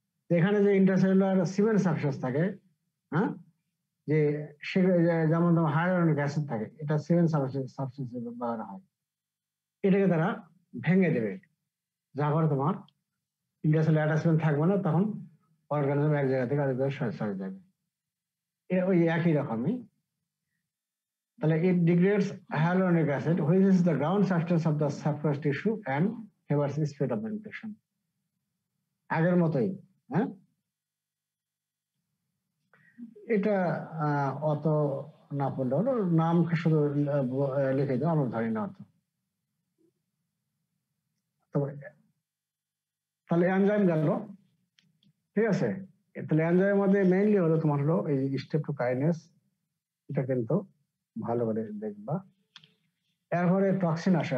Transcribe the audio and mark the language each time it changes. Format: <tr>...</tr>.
<bn>এখানে যে intercellular cement substance থাকে, হ্যাঁ, যে যেমন তোমার হাইড্রোনিক অ্যাসিড থাকে, এটা সিমেন্ট সাবস্টেন্স ব্যবহার হয়, এটাকে তারা ভেঙে দেবে, যার ফলে তোমার ইন্টারসেলুলার অ্যাটাচমেন্ট থাকবে না, তখন অর্গানিজম এক জায়গা থেকে আরেক জায়গায় সরে যাবে। ওই একই রকমই, তাহলে</bn> <en>it degrades hyaluronic acid, which is the ground substance of the subcutaneous tissue and favors spread of the infection.</en> <bn>আগের মতোই, হ্যাঁ, এটা অত না পড়লেও নাম শুধু লিখে দাও, আমরা ধরি না অত। তাহলে এনজাইম গেল, ঠিক আছে। তাহলে এনজাইমের মধ্যে মেইনলি হলো তোমার হলো এই স্টেপ্টোকাইনেস, এটা কিন্তু ভালো করে দেখবা। এরপরে টক্সিন আসে।</bn>